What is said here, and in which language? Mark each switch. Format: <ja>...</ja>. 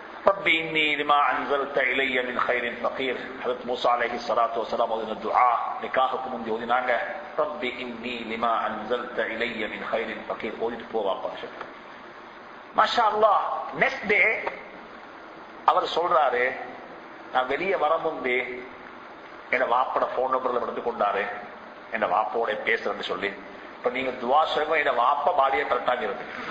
<ar>ربي إني لما أنزلت إلي من خير فقير.</ar> <ta>حضرت موسى عليه الصلاة والسلام ஓதின துஆ நிக்காஹுக்கு முந்தி ஓதினாங்க.</ta> <ar>ربي إني لما أنزلت إلي من خير فقير</ar> <ta>ஓதிட்டு போவாப்பா. மாஷா அல்லாஹ். நெக்ஸ்ட் டே அவர் சொல்றாரு, நான் வெளியே வர முன்பே என் வாப்போட போன் நம்பர்ல எடுத்து கொண்டாரு, என் வாப்போட பேசுறேன்னு சொல்லி. இப்ப நீங்க துவா சொல்லுங்க, என் வாப்ப பாடியை கரெக்டாக இருக்கு.</ta>